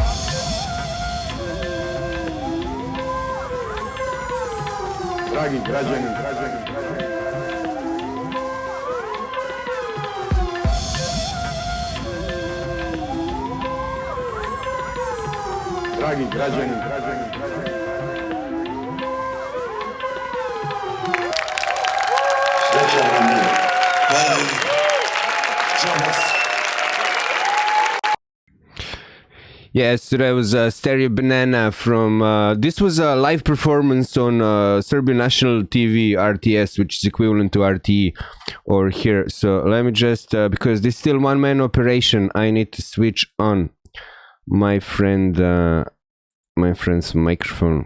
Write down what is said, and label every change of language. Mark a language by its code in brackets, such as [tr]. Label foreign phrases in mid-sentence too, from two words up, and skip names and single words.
[sr] Dragi građani, dragi građani, sreća vam je. Hvala vam. Ćao vas. [en] Yes, so that was Stereo Banana from. This was a live performance on Serbian national TV RTS, which is equivalent to RTE or here. So let me just because this is still one man operation, I need to switch on my friend's microphone.